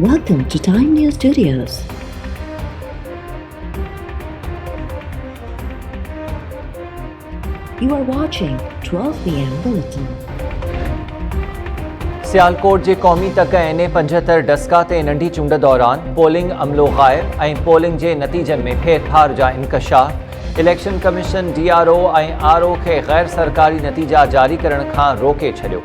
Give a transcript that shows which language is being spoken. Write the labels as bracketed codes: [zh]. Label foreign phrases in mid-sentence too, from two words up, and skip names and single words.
[en] Welcome to Time News Studios. You are watching 12 PM Bulletin. [sd] सियालकोट जे क़ौमी तक NA 75 डस्का ते नंढी चूंड दौरान पोलिंग अमलो ग़ाइब ऐं पोलिंग जे नतीजनि में फेरफार जा इंकशाफ। इलेक्शन कमीशन DRO ऐं RO खे गैर सरकारी नतीजा जारी करण खां रोके छॾियो।